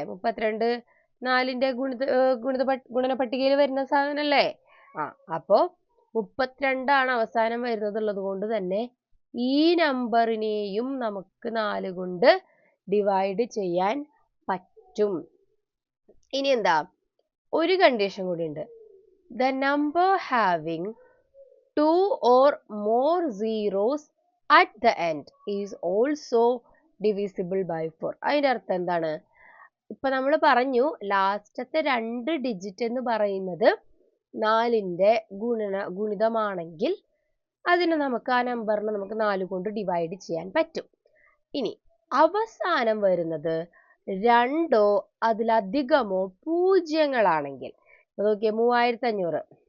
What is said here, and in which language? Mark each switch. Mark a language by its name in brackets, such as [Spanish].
[Malayalam] 32 4ന്റെ ഗുണന പട്ടികയിൽ വരുന്ന സാധനല്ലേ? അപ്പോ 32 ആണ് അവസാനം വരുന്നത് കൊണ്ട് തന്നെ ഈ നമ്പറിനെയും നമുക്ക് 4 കൊണ്ട് ഡിവൈഡ് ചെയ്യാൻ പറ്റും. ഇനി എന്താ, ഒരു കണ്ടീഷൻ കൂടി ഉണ്ട്. [English] The number having 2 or more zeros at the end is also divisible by 4. [Malayalam] അതിന്റെ അർത്ഥം എന്താണ്? ഇപ്പൊ നമ്മൾ പറഞ്ഞു, ലാസ്റ്റത്തെ 2 ഡിജിറ്റ് എന്ന് പറയുന്നത് 4ന്റെ ഗുണിതമാണെങ്കിൽ അതിന് നമുക്ക് ആ നമ്പറിനെ നമുക്ക് 4 കൊണ്ട് ഡിവൈഡ് ചെയ്യാൻ പറ്റും. ഇനി അവസാനം വരുന്നത് 2ഓ അതിലധികമോ പൂജ്യങ്ങളാണെങ്കിൽ, നോക്കിയേ, 3500.